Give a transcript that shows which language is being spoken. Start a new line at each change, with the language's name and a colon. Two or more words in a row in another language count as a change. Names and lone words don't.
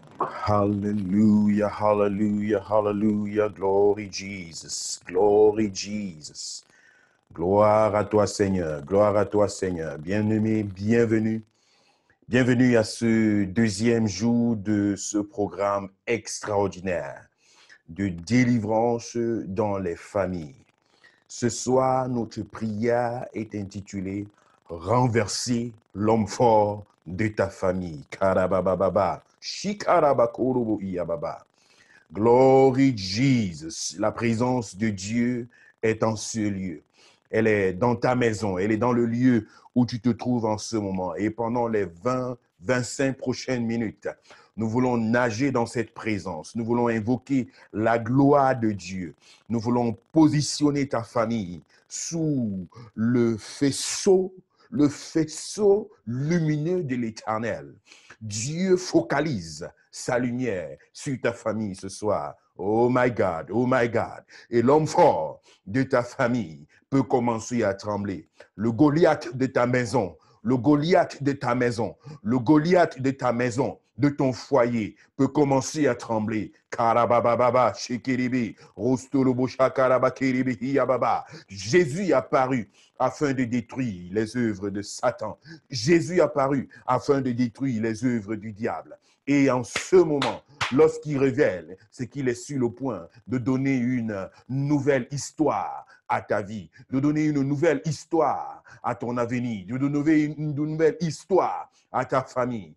English: Hallelujah, hallelujah, hallelujah. Glory Jesus, glory Jesus.
French: Gloire à toi Seigneur, gloire à toi Seigneur. Bien-aimé, bienvenue. Bienvenue à ce deuxième jour de ce programme extraordinaire de délivrance dans les familles. Ce soir, notre prière est intitulée « Renverser l'homme fort de ta famille ». Karabababa, shikarabakorobo iyababa.
English: Glory Jesus,
French: la présence de Dieu est en ce lieu. Elle est dans ta maison, elle est dans le lieu où tu te trouves en ce moment. Et pendant les 25 prochaines minutes, nous voulons nager dans cette présence. Nous voulons invoquer la gloire de Dieu. Nous voulons positionner ta famille sous le faisceau lumineux de l'Éternel. Dieu focalise sa lumière sur ta famille ce soir.
English: Oh my God, oh my God.
French: Et l'homme fort de ta famille peut commencer à trembler. Le Goliath de ta maison, le Goliath de ta maison, le Goliath de ta maison, de ton foyer, peut commencer à trembler. Karabababa, shekeribi, rostolobo shakarabakeribi, hiyababa. Jésus est apparu afin de détruire les œuvres de Satan. Jésus est apparu afin de détruire les œuvres du diable. Et en ce moment, lorsqu'il révèle, c'est qu'il est sur le point de donner une nouvelle histoire à ta vie, de donner une nouvelle histoire à ton avenir, de donner une nouvelle histoire à ta famille.